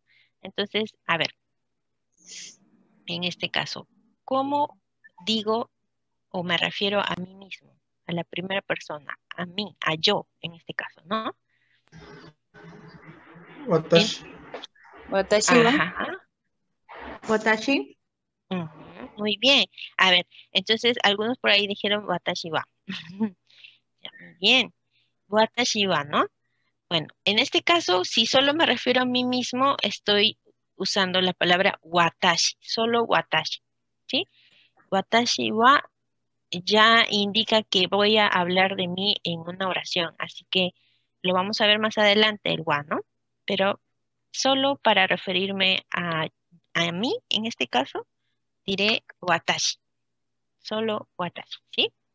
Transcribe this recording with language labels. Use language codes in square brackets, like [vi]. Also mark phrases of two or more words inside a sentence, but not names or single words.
[es] Entonces, a ver, en este caso, ¿cómo digo o me refiero a mí mismo? A la primera persona, a mí, a yo, en este caso, ¿no? [ja] 私、私は [es] Ajá. [ja] 私 [es] Ujú, muy bien. A ver, entonces algunos por ahí dijeron [ja] 私は. [es] Ya, muy bien. [ja] 私は, [es] ¿no? Bueno, en este caso, si solo me refiero a mí mismo, estoy usando la palabra watashi, solo watashi, ¿sí? [ja] 私は [es] ya indica que voy a hablar de mí en una oración, así que lo vamos a ver más adelante, el wa, ¿no? Pero solo para referirme a mí, en este caso, diré watashi, solo watashi, ¿sí?